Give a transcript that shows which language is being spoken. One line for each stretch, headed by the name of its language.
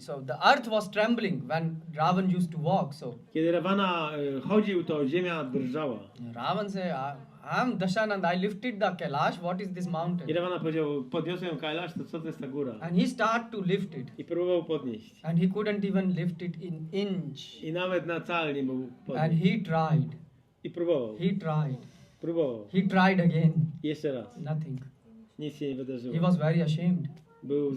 English: So the earth was trembling when Ravan used to walk. So
Polish: Kiedy Ravana chodził, to ziemia drżała.
English: Ravan said, I'm Dashanand. I lifted the Kailash. What is this mountain?
Polish: I Ravana powiedział, podniosłem Kailash, to co to jest ta góra?
English: And he started to lift it.
Polish: I próbował podnieść.
English: And he couldn't even lift it in inch.
Polish: I nawet na cal nie mógł
English: And
Polish: podnieść.
English: he tried.
Polish: I próbował.
English: He tried.
Polish: Próbował.
English: He tried again.
Polish: Jeszcze raz.
English: Nothing.
Polish: Nic się nie wydarzyło.
English: He was very ashamed.
Polish: Był
English: He